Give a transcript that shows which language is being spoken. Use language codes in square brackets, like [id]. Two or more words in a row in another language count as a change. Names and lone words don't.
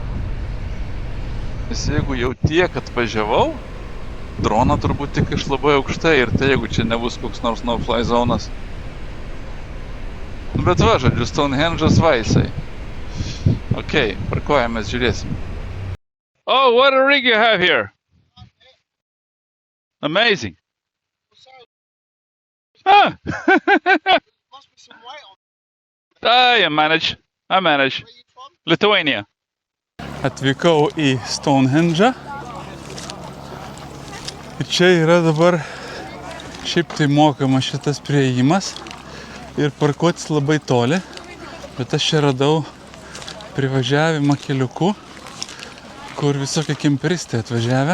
[lt] Nes jeigu jau tiek atvažiavau, droną turbūt tik iš labai aukštai ir tai jeigu čia nebus koks nors no-fly zonas. Bet va, žodžiu, Stonehenge'as vaisai. Okei, parkuojamės, žiūrėsim. [en] Oh, what a rig you have here! Amazing! Ah! Must be some weight on. You manage. I manage. Lithuania. [lt] Atvykau į Stonehenge. Ir čia yra dabar šiaip tai mokama šitas priėjimas ir parkuotis labai toli. Bet aš čia radau privažiavimą keliuku, kur visokie kemperistai atvažiavę.